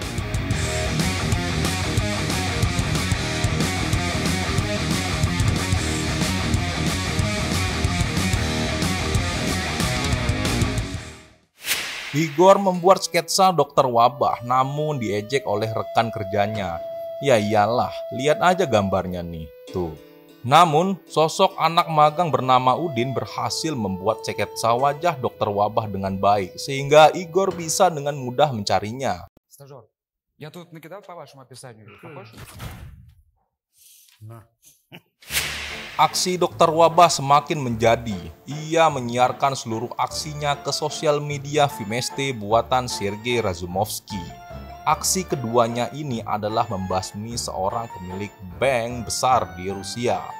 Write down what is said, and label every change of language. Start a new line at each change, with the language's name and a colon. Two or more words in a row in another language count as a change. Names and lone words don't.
Indonesian: Igor membuat sketsa Dokter Wabah namun diejek oleh rekan kerjanya. Ya iyalah, lihat aja gambarnya nih, tuh. Namun, sosok anak magang bernama Udin berhasil membuat sketsa wajah Dokter Wabah dengan baik, sehingga Igor bisa dengan mudah mencarinya.
Russian: Стажер, я тут накидал по вашему описанию. Похож? На.
Indonesian: Aksi Dokter Wabah semakin menjadi. Ia menyiarkan seluruh aksinya ke sosial media Vimeste buatan Sergei Razumovsky. Aksi keduanya ini adalah membasmi seorang pemilik bank besar di Rusia.